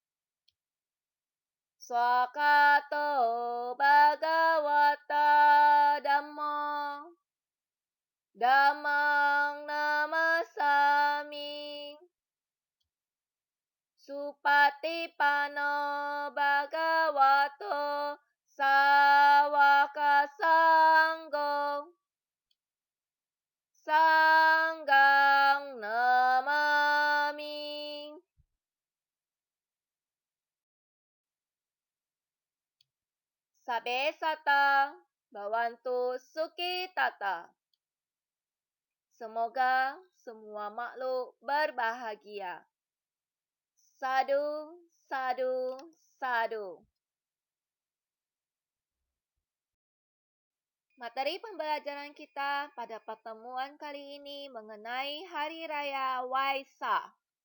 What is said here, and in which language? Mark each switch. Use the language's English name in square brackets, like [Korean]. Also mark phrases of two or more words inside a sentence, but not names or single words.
[Pali] Swakato Bhagavata Dhammo Dhammang Namasami Supatipano Bhagavato Sawaka Sanggo Sanggang Namami. Sabe Sata Bhavantu Sukhi Tata. [Indonesian] Semoga semua makhluk berbahagia. [Pali] Sadu, sadu, sadu. [Indonesian] Materi pembelajaran kita pada pertemuan kali ini mengenai Hari Raya Waisak.